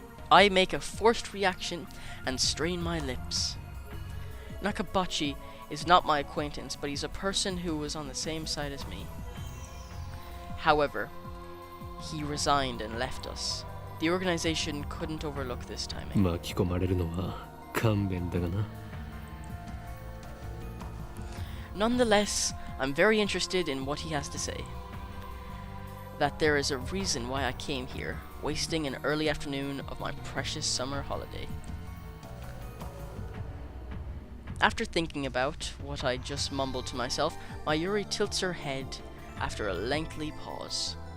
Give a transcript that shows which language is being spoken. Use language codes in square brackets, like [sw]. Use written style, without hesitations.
[en] I make a forced reaction and strain my lips. Nakabachi is not my acquaintance, but he's a person who was on the same side as me. However, he resigned and left us. The organization couldn't overlook this timing. [ja] 巻き込まれるのは勘弁だがな。 [en] Nonetheless, I'm very interested in what he has to say. That there is a reason why I came here, wasting an early afternoon of my precious summer holiday. After thinking about what I just mumbled to myself, Mayuri tilts her head after a lengthy pause.